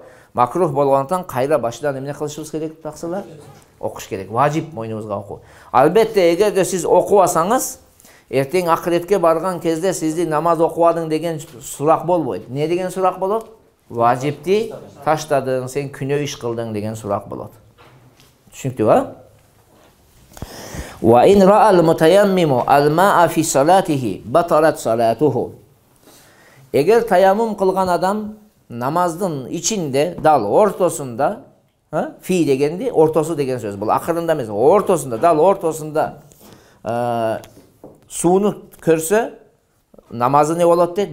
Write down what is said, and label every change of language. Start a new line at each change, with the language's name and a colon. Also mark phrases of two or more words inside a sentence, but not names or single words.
Kyrgyz: Макрух болгондуктан кайра башыдан эмне кылышыбыз керек таксылар? Окуш керек. Важип мойнубузга окуу. Албетте эгерде сиз окубасаңыз, эртең акыретке барган кезде сизди намаз окубадың деген сурак болбойт. Не деген сурак болот? Важипти таштадың, сен күнөө иш кылдың деген сурак болот.
Arabic: Түшүнүктүбү? وإن رأى المتيمم الماء في صلاته بطلت صلاته.
Kyrgyz: Эгер таяммум кылган адам намаздын ичинде, дал ортосунда, фи дегенди ортосу деген сөз. Бул акырында эмес, ортосунда, дал ортосунда сууну көрсө, намазы не болот дейт?